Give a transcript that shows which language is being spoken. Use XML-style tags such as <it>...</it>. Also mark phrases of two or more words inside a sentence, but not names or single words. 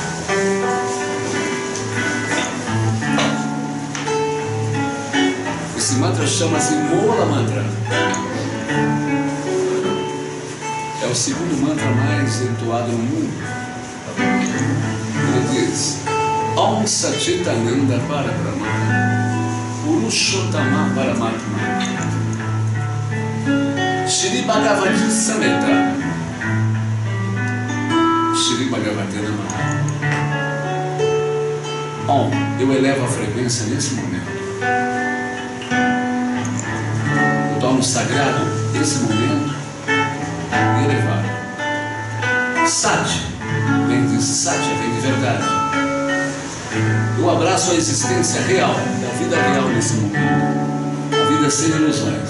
<pt>Esse mantra chama-se Moola Mantra. É o segundo mantra mais entoado no mundo. Ele diz:</pt> <sa>ॐ सच्चिदानन्द परब्रह्म पुरुषोत्तम परमात्मा श्री भगवती समेत श्री भगवती नमः.</sa> <pt>Om, eu elevo a frequência nesse momento. Eu torno sagrado esse momento elevado. Sat vem de Satya, vem de verdade. Eu abraço a existência real, a vida real nesse momento, a vida sem ilusões.</pt>